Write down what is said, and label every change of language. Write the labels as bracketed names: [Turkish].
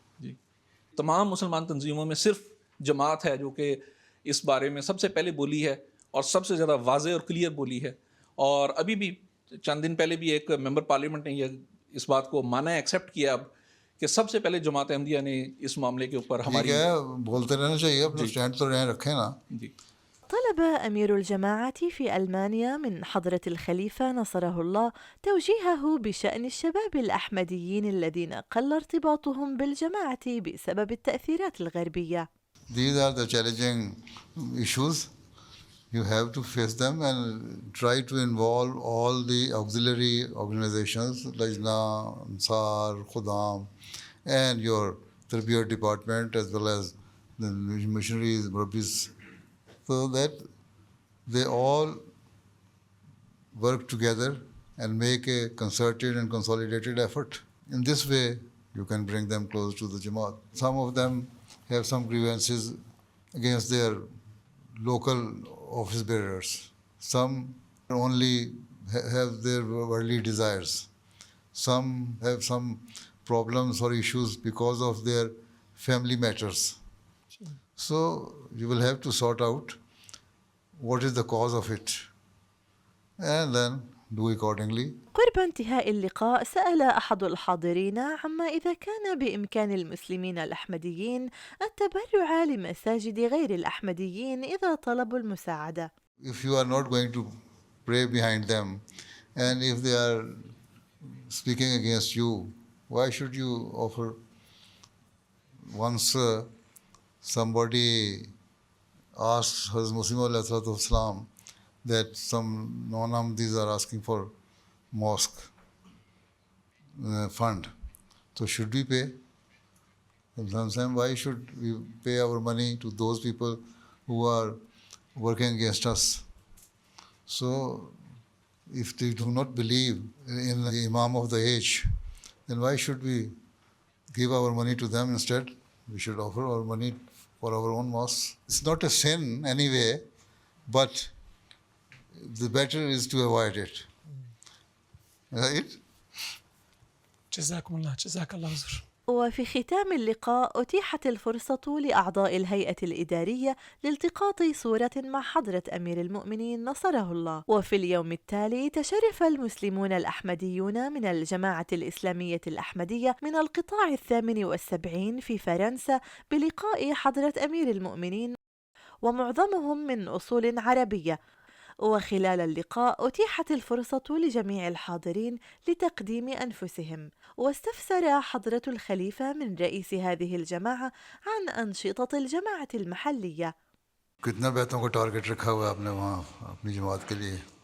[Urdu] جی تمام مسلمان تنظیموں میں صرف جماعت ہے جو کہ اس بارے میں سب سے پہلے بولی ہے اور سب سے زیادہ واضح اور کلیئر بولی ہے. اور ابھی بھی چند دن پہلے بھی ایک ممبر پارلیمنٹ نے یہ اس بات کو مانا ہے، ایکسیپٹ کیا اب کہ سب سے پہلے جماعت احمدیہ نے اس معاملے کے اوپر ٹھیک ہماری ہے، بولتے رہنا چاہیے، اپنا اسٹینڈ تو رکھیں نا. جی. [Arabic] طلب أمير الجماعة في ألمانيا من حضرة الخليفة نصره الله توجيهه بشأن الشباب الأحمديين الذين قل ارتباطهم بالجماعة بسبب التأثيرات الغربية. [English] These are the challenging issues. You have to face them and try to involve all the auxiliary organizations, Lajna, Ansar, Khudam, and your Tarbiyat department, as well as the missionaries, Murabbis, so that they all work together and make a concerted and consolidated effort. In this way, you can bring them close to the Jamaat. Some of them have some grievances against their local office bearers. Some only have their worldly desires. Some have some problems or issues because of their family matters. So you will have to sort out what is the cause of it and then do accordingly. قرب انتهاء اللقاء سأل أحد الحاضرين عما إذا كان بإمكان المسلمين الأحمديين التبرع لمساجد غير الأحمديين إذا طلبوا المساعدة. If you are not going to pray behind them and if they are speaking against you, why should you offer? Once somebody asked Hazrat Muslim Islam that some non-Ahmadis are asking for mosque fund. So should we pay? Sometimes why should we pay our money to those people who are working against us? So if they do not believe in the Imam of the age, then why should we give our money to them instead? We should offer our money for our own mosque. It's not a sin anyway, but the better is to avoid it. Right? [Arabic] جزاكم الله. جزاك الله حضور. وفي ختام اللقاء أتيحت الفرصة لأعضاء الهيئة الإدارية لالتقاط صورة مع حضرة أمير المؤمنين نصره الله. وفي اليوم التالي تشرف المسلمون الأحمديون من الجماعة الإسلامية الأحمدية من القطاع 78 في فرنسا بلقاء حضرة أمير المؤمنين، ومعظمهم من أصول عربية. وخلال اللقاء أتيحت الفرصة لجميع الحاضرين لتقديم أنفسهم، واستفسر حضرة الخليفة من رئيس هذه الجماعة عن أنشطة الجماعة المحلية. [Urdu] کتنا بیتوں کا ٹارگٹ رکھا ہوا ہے آپ نے وہاں اپنی جماعت کے لیے؟